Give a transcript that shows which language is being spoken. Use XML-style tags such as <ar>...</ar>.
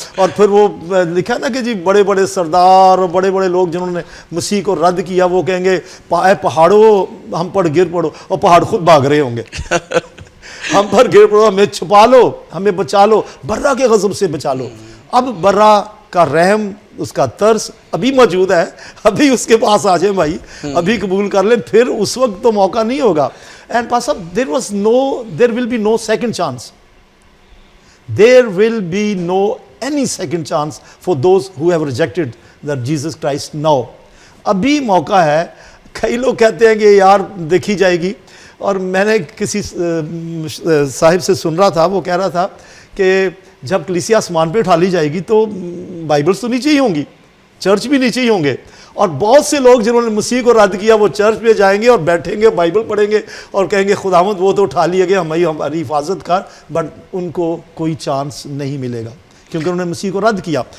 <ur>اور پھر وہ لکھا نا کہ جی بڑے بڑے سردار اور بڑے بڑے لوگ جنہوں نے مسیح کو رد کیا وہ کہیں گے اے پہاڑوں ہم پر گر پڑو, اور پہاڑ خود بھاگ رہے ہوں گے ہم پر گر پڑو, ہمیں چھپا لو, ہمیں بچا لو, برا کے غضب سے بچا لو. اب برا کا رحم, اس کا ترس ابھی موجود ہے, ابھی اس کے پاس آ جائیں بھائی, ابھی قبول کر لیں, پھر اس وقت تو موقع نہیں ہوگا.</ur> <en>And Pastor, there will be no second chance. There will be no any second chance for those who have rejected that Jesus Christ now.</en> <ur>ابھی موقع ہے. کئی لوگ کہتے ہیں کہ یار دیکھی جائے گی, اور میں نے کسی صاحب سے سن رہا تھا, وہ کہہ رہا تھا کہ جب کلیسیا آسمان پہ اٹھا لی جائے گی تو بائبلز تو نیچے ہی ہوں گی, چرچ بھی نیچے ہی ہوں گے, اور بہت سے لوگ جنہوں نے مسیح کو رد کیا وہ چرچ پہ جائیں گے اور بیٹھیں گے, بائبل پڑھیں گے اور کہیں گے خداوند وہ تو اٹھا لیے گئے, ہماری حفاظت کر, بٹ ان کو کوئی چانس نہیں ملے گا کیونکہ انہوں نے مسیح کو رد کیا.</ur>